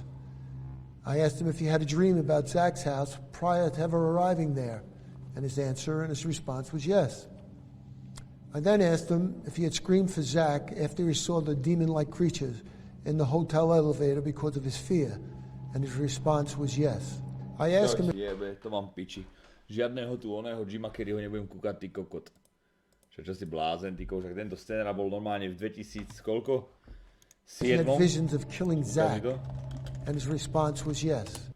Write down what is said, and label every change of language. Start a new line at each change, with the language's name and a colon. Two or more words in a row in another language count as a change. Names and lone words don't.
English: I asked him if he had a dream about Zach's house prior to ever arriving there, and his answer and his response was yes. I then asked him if he had screamed for Zach after he saw the demon-like creatures in the hotel elevator because of his fear, and his response was yes. I asked him...
Slovak: Jebe, to mám piči. Žiadneho tu oného Jima, kedy ho nebudem kúkať, ty kokot. Čo si blázen, ty kokot. Tento scénera bol normálne v 2000, koľko? 7?
English: He had visions of killing Zach, and his response was yes.